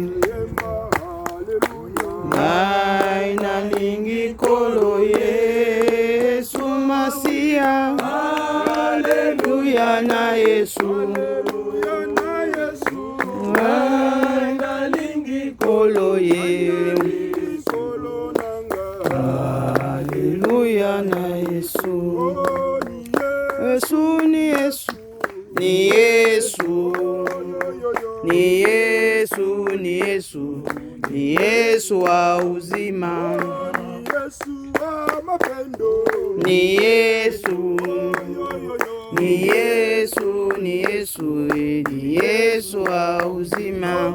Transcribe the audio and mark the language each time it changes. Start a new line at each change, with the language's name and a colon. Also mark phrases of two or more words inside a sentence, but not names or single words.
Lingala: Ngai nalingi kolo Yesu Masia. Haleluya na Yesu, ngai nalingi kolo Yesu. Haleluya na Yesu.
Swahili: Yesu ni Yesu, ni Yesu, ni Yesu, ni Yesu, ni Yesu wa uzima. Ni Yesu, ni Yesu, ni Yesu, ni Yesu wa uzima.